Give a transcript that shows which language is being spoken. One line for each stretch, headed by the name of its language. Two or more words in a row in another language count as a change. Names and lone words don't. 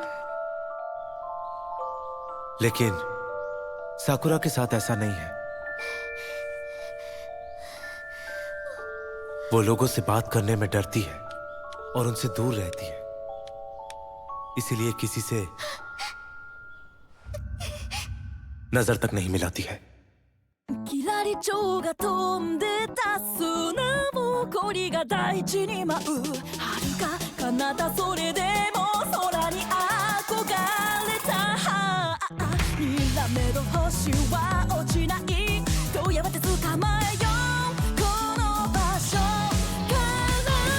Hindi: लेकिन साकुरा के साथ ऐसा नहीं है। वो लोगों से बात करने में डरती है और उनसे दूर रहती है, इसीलिए किसी से नजर तक नहीं मिलाती है।
Japanese: キラリチョウが飛んでた砂ぼこりが大地に舞う遥か彼方それでも空に憧れたにらめる星は落ちないどうやって捕まえようこの場所から